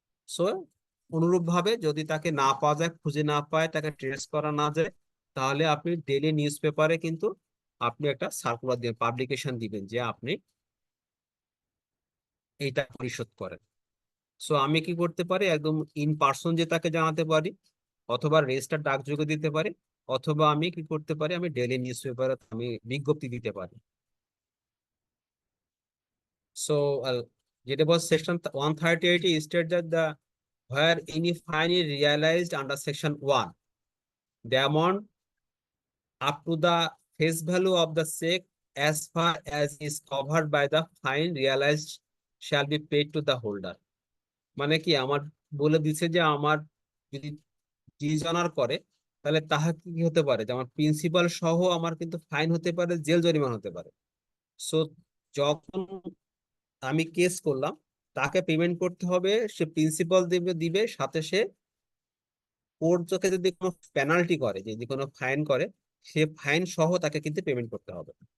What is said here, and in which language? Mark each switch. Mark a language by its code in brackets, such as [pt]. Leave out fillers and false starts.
[bn] So অনুরূপ ভাবে যদি তাকে না পাওয়া যায়, খুঁজে না পায়, তাকে ট্রেস করা না যায়, তাহলে আপনি ডেইলি নিউজ পেপারে কিন্তু আপনি একটা সার্কুলার দিবেন, পাবলিকেশন দিবেন যে আপনি এইটা পরিশোধ করেন। সো আমি কি করতে পারি, একদম ইন পার্সন যে তাকে জানাতে পারি, অথবা রেজিস্টার ডাকযোগে দিতে পারি, অথবা আমি কি করতে পারি, আমি ডেইলি নিউজ পেপারে আমি বিজ্ঞপ্তি দিতে পারি। সো যেটা বল [en] Section 138 state that the where any fine is realized under section 1, the amount up to the face value of the check as far as is covered by the fine realized shall be paid to the holder. [bn] মানে কি, আমার বলে দিছে যে আমার যদি dishonour করে, তাহলে তাহা কি হতে পারে, যেমন প্রিন্সিপাল সহ আমার কিন্তু ফাইন হতে পারে, জেল জরিমানা হতে পারে। সো যখন আমি কেস করলাম, তাকে পেমেন্ট করতে হবে, সে প্রিন্সিপাল দিবে সাথে সে কোর্ট চোখে যদি কোনো পেনাল্টি করে, যদি কোনো ফাইন করে, সে ফাইন সহ তাকে কিন্তু পেমেন্ট করতে হবে।